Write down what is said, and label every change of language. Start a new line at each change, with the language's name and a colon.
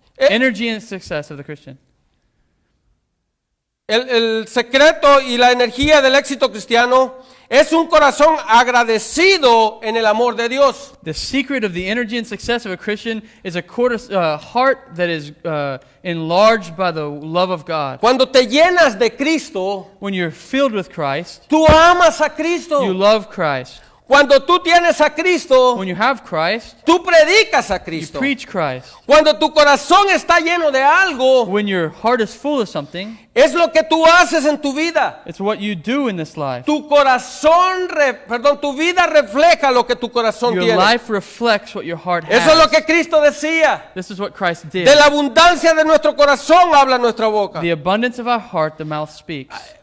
English: Energy and success of the Christian.
Spanish: el secreto y la energía del éxito cristiano es un corazón agradecido en el amor de Dios.
English: The secret of the energy and success of a Christian is a heart that is enlarged by the love of God.
Spanish: Cuando te llenas de Cristo,
English: When you're filled with Christ,
Spanish: tú amas a Cristo.
English: you love Christ.
Spanish: Cuando tú tienes a Cristo,
English: When you have Christ,
Spanish: tú predicas a
English: you
Spanish: Cristo.
English: preach Christ.
Spanish: Cuando tu corazón está lleno de algo,
English: When your heart is full of something,
Spanish: es lo que tú haces en tu vida.
English: it's what you do in this life.
Spanish: Tu vida refleja lo que tu corazón
English: Your
Spanish: tiene.
English: life reflects what your heart
Spanish: Eso es lo
English: has.
Spanish: que Cristo decía.
English: This is what Christ did.
Spanish: De la abundancia de nuestro corazón habla nuestra boca.
English: The abundance of our heart, the mouth speaks.